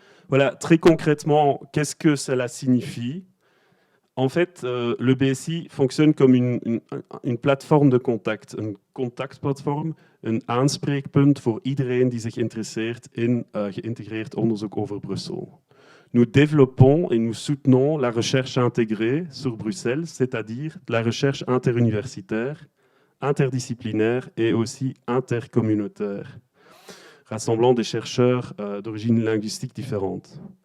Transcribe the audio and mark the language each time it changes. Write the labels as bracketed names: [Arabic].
[French] Voilà, très concrètement, qu'est-ce que cela signifie? En fait, le BSI fonctionne comme une plateforme de contact, [Dutch] een contactplatform, een aanspreekpunt voor iedereen die zich interesseert in geïntegreerd onderzoek over Brussel. [French] Nous développons et nous soutenons la recherche intégrée sur Bruxelles, c'est-à-dire la recherche interuniversitaire, interdisciplinaire et aussi intercommunautaire, rassemblant des chercheurs d'origine linguistique différente.